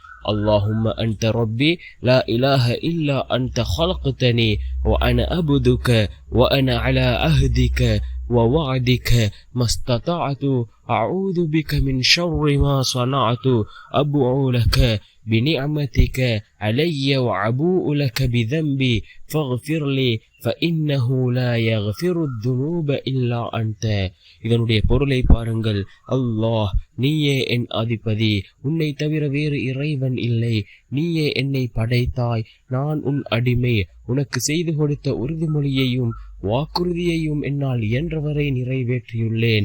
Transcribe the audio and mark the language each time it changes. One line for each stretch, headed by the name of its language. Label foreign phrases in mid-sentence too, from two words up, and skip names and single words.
Arabic: اللهم أنت ربي لا إله إلا أنت خلقتني وأنا عبدك وأنا على عهدك ووعدك ما استطعت أعوذ بك من شر ما صنعت أبوء لك بنعمتك علي وأبوء لك بذنبي فاغفر لي فإنه لا يغفر الذنوب إلا أنت.
Tamil: இதனுடைய பொருளை பாருங்கள். அல்லாஹ், நீயே என் அதிபதி, உன்னை தவிர வேறு இறைவன் இல்லை. நீயே என்னை படைத்தாய், நான் உன் அடிமை. உனக்கு செய்து கொடுத்த உறுதிமொழியையும் வாக்குறுதியையும் என்னால் இயன்றவரை நிறைவேற்றியுள்ளேன்.